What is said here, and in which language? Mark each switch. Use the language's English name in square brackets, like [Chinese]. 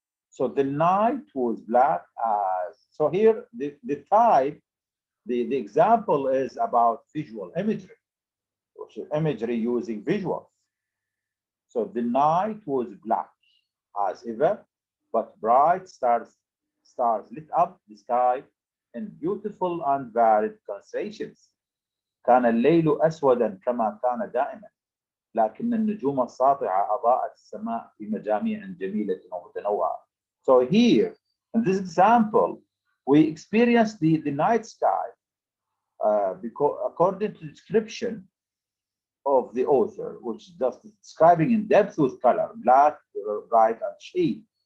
[English] So the night was black as, so here the type, the example is about visual imagery, which is imagery using visuals. So the night was black as ever, but bright stars lit up the sky in beautiful and varied constellations. [Arabic] كان الليل أسودا كما كان دائما، لكن النجوم الساطعة أضاءت السماء في مجاميع جميلة ومتنوعة. [English] So here, in this example, we experience the night sky because according to the description of the author, which is just describing in depth with color, black, bright, and shade.